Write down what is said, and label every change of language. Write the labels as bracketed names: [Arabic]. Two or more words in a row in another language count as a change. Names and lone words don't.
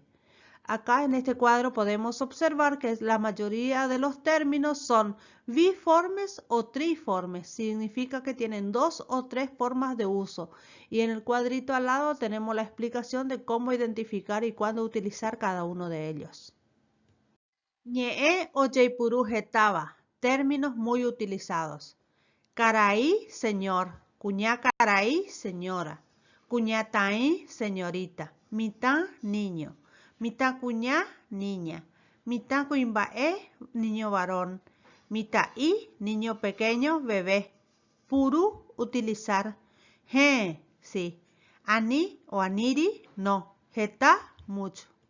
[Spanish] Acá en este cuadro podemos observar que la mayoría de los términos son biformes o triformes. Significa que tienen dos o tres formas de uso. Y en el cuadrito al lado tenemos la explicación de cómo identificar y cuándo utilizar cada uno de ellos. [Guarani] Ñe'ẽ ojeipuru hetava. [Spanish] Términos muy utilizados. [Guarani] Karai, [Spanish] señor. [Guarani] Kuña karai, señora. Kuñata'i, señorita. Mitã, niño. Mitã cuñá, niña. Mitã kuimba'e, [Spanish] niño varón. [Guarani] Mitã'i, [Spanish] niño pequeño, bebé. Puru, utilizar. [Guarani] He, sí. Ani o aniri, no. Heta, mucho.